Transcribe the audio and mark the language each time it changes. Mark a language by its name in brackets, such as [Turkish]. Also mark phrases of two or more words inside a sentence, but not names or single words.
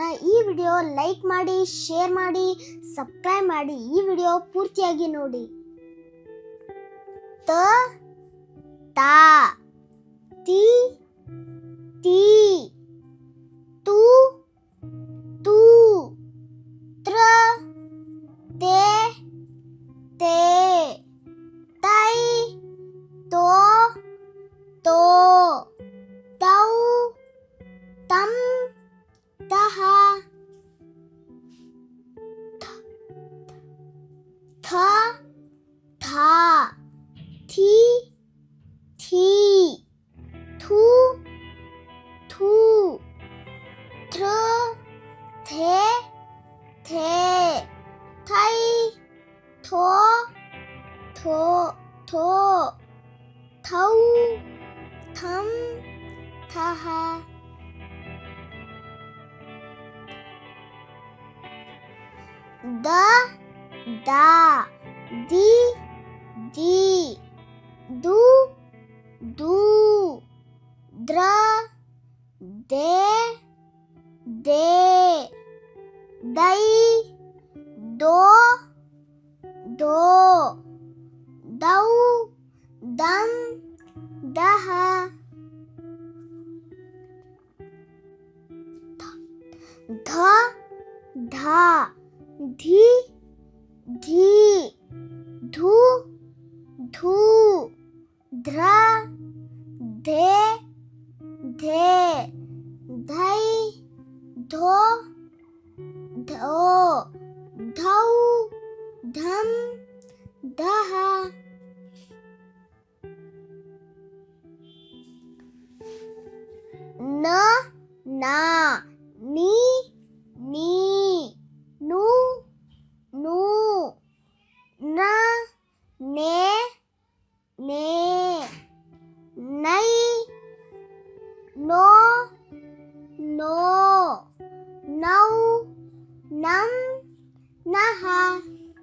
[Kannada] ಈ ವಿಡಿಯೋ ಲೈಕ್ ಮಾಡಿ, ಶೇರ್ ಮಾಡಿ, ಸಬ್ಸ್ಕ್ರೈಬ್ ಮಾಡಿ. ಈ ವಿಡಿಯೋ ಪೂರ್ತಿಯಾಗಿ ನೋಡಿ. ತ ತಾ ತಿ ತಿ ತು ತು ತ್ರ te te tai to to tau tam taha tha tha thi thi thu thu thr the the thai tho tho tho thau tham thaha da da di di du du dra de de dai do do dau dam daha dha dha dhi dhi dhu dhu dhra dhe dhe dhai dho dho dhau dham daha na na ni ni nu nu na ne ne nai no no nau nam naha